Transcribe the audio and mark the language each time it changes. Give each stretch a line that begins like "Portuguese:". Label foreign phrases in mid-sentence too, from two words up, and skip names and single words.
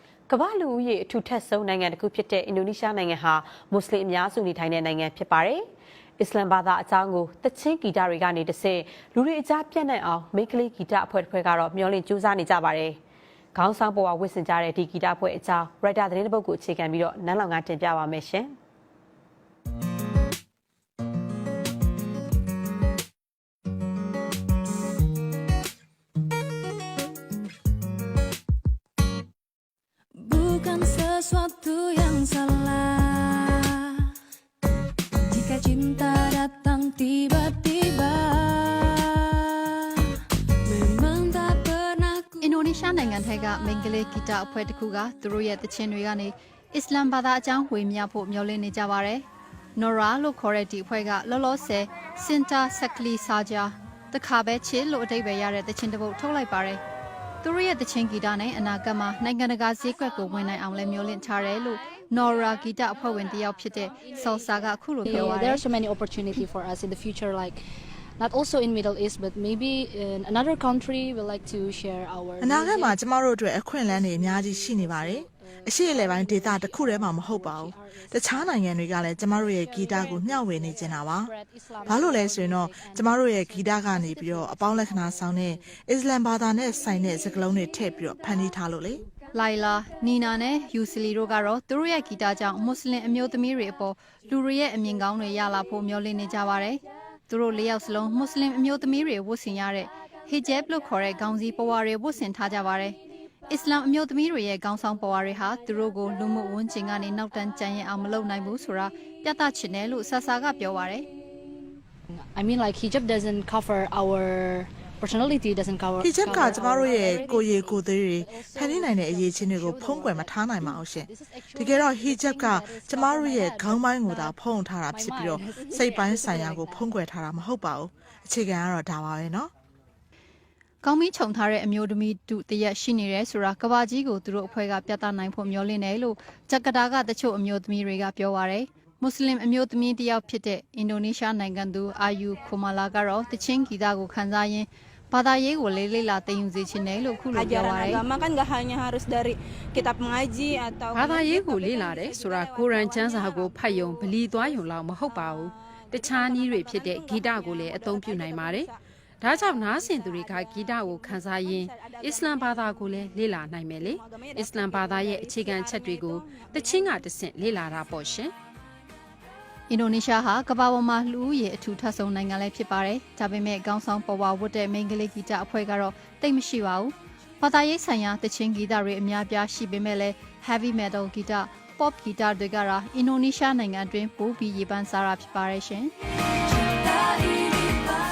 Burmese: ကမ္ဘာလူဦးရေအထူထပ်ဆုံးနိုင်ငံတစ်ခုဖြစ်တဲ့အင်ဒိုနီးရှားနိုင်ငံဟာမွတ်စလင်အများစုနေထိုင်တဲ့နိုင်ငံဖြစ်ပါတယ်။အစ္စလာမ်ဘာသာအကြောင်းကိုတချင်းဂီတတွေကနေတဆင့်လူတွေအကြားပြန့်နှံ့အောင်မိန်းကလေးဂီတအဖွဲ့တစ်ဖွဲ့ကတော့မျှော်လင့်ကြိုးစားနေကြပါတယ်။ခေါင်းဆောင်ပေါ်ဝှစ်ဆင်ကြတဲ့ဒီဂီတအဖွဲ့အကြောင်းရိုက်တာသတင်းတစ်ပုဒ်ကိုအခြေခံပြီးတော့နန်းလောင်ကတင်ပြပါမယ်ရှင်။
Indonesian: Sesuatu yang salah jika cinta datang tiba-tiba memang tak pernah
Burmese: အင်ဒိုနီးရှားနိုင်ငံထဲကမိန်းကလေးဂီတအဖွဲ့တစ်ခုကသူတို့ရဲ့တခြင်းတွေကနေအစ္စလာမ်ဘာသာအကြောင်းဝေမျှဖို့မျှော်လင့်နေကြပါတယ်။ Nora လို့ခေါ်တဲ့ဒီအဖွဲ့ကလောလောဆယ် Sinta Sakli Saja တခါပဲချစ်လို့အဓိပ္ပာယ်ရတဲ့တခြင်းတစ်ပုဒ်ထုတ်လိုက်ပါတယ်။သူတို့ရဲ့တခြင်းဂီတနဲ့အနာဂတ်မှာနိုင်ငံတကာဈေးကွက်ကိုဝင်နိုင်အောင်လဲမျှော်လင့်ထားတယ်လို့ Nora ဂီတအဖွဲ့ဝင်တယောက်ဖြစ်တဲ့ Salsa ကအခုလိုပြောပါတယ်
English: There are so many opportunity for us in the future like not also in Middle East but maybe in another country we like to share our
Burmese: အနာဂတ်မှာကျမတို့အတွက်အခွင့်အလမ်းတွေအများကြီးရှိနေပါတယ်။အရှိအလယ်ပိုင်းဒေသတစ်ခုတည်းမှာမဟုတ်ပါဘူး။တခြားနိုင်ငံတွေကလည်းကျမတို့ရဲ့ဂီတကိုမျှဝေနေကြတာပါ။ဘာလို့လဲဆိုရင်တော့ကျမတို့ရဲ့ဂီတကနေပြီးတော့အပေါင်းလက္ခဏာဆောင်တဲ့အစ္စလာမ်ဘာသာနဲ့ဆိုင်တဲ့စကားလုံးတွေထည့်ပြီးတော့ဖန်တီးထားလို့လေ။ Laila, Nina နဲ့ Yusili တို့ကတော့သူတို့ရဲ့ဂီတကြောင့်မွတ်စလင်အမျိုးသမီးတွေအပေါ်လူတွေရဲ့အမြင်ကောင်းတွေရလာဖို့မျှော်လင့်နေကြပါတယ်။သူတို့၄ယောက်စလုံးမွတ်စလင်အမျိုးသမီးတွေဝတ်ဆင်ရတဲ့ hijab လို့ခေါ်တဲ့ခေါင်းစည်းပဝါတွေဝတ်ဆင်ထားကြပါတယ်။အစ္စလာမ်အမျိုးသမီးတွေရဲ့ခေါင်းဆောင်ပဝါတွေဟာသူတို့ကိုလူမှုဝန်ကျင်ကနေနောက်တန်းကြံရင်အောင်မလုပ်နိုင်ဘူးဆိုတာပြသချင်တယ်လို့ဆာဆာကပြောပါတယ်။
English: I mean like hijab doesn't cover our personality doesn't cover
Burmese: hijab ကကျမတို့ရဲ့ကိုယ်ရည်ကိုယ်သွေးတွေဖန်တီးနိုင်တဲ့အရေးချင်းတွေကိုဖုံးကွယ်မထားနိုင်ပါဘူးရှင်။တကယ်တော့ hijab ကကျမတို့ရဲ့ခေါင်းပိုင်းကိုသာဖုံးထားတာဖြစ်ပြီးတော့စိတ်ပိုင်းဆိုင်ရာကိုဖုံးကွယ်ထားတာမဟုတ်ပါဘူး။အခြေခံကတော့ဒါပါပဲနော်။ ကောင်းမီးခြုံထားတဲ့အမျိုးသမီးတူတရက်ရှိနေတယ်ဆိုတာကဘာကြီးကိုသူတို့အဖွဲ့ကပြသနိုင်ဖို့မျှော်လင့်တယ်လို့ဂျကာတာကတချို့အမျိုးသမီးတွေကပြောပါရယ်မွတ်စလင်အမျိုးသမီးတယောက်ဖြစ်တဲ့အင်ဒိုနီးရှားနိုင်ငံသူအာယူခိုမာလာကတော့တချင်းဂီတကိုခန်းစားရင်းဘာသာရေးကိုလေးလေးလာသိယူစေချင်တယ်လို့ခုလိုပြောပါရယ်
Indonesian: agama kan enggak hanya harus dari kitab mengaji atau
Burmese: ဘာသာရေးကိုလေ့လာတယ်ဆိုတာကိုရန်ကျမ်းစာကိုဖတ်ယုံဗလီသွားယုံလောက်မဟုတ်ပါဘူးတခြားနည်းတွေဖြစ်တဲ့ဂီတကိုလည်းအသုံးပြုနိုင်ပါတယ်ဒါကြောင့်နားဆင်သူတွေကဂီတကိုခန်းစားရင်းအစ္စလာမ်ဘာသာကိုလည်းလေ့လာနိုင်မယ်လေအစ္စလာမ်ဘာသာရဲ့အခြေခံချက်တွေကိုတချင်းကတဆင့်လေ့လာတာပေါ့ရှင် အင်ဒိုနီးရှားဟာကမ္ဘာပေါ်မှာလူဦးရေအထူထပ်ဆုံးနိုင်ငံလည်းဖြစ်ပါတယ်။ဒါပေမဲ့ခေါင်းဆောင်ပေါ်ဝါဝတ်တဲ့မိန်းကလေးဂီတအဖွဲ့ကတော့တိတ်မရှိပါဘူး။ဘာသာရေးဆိုင်ရာတချင်းဂီတတွေအများပြားရှိပေမဲ့လည်း
English: heavy metal
Burmese: ဂီတ pop ဂီတတွေကတော့အင်ဒိုနီးရှားနိုင်ငံအတွင်းပိုပြီးရေပန်းစားတာဖြစ်ပါတယ်ရှင်။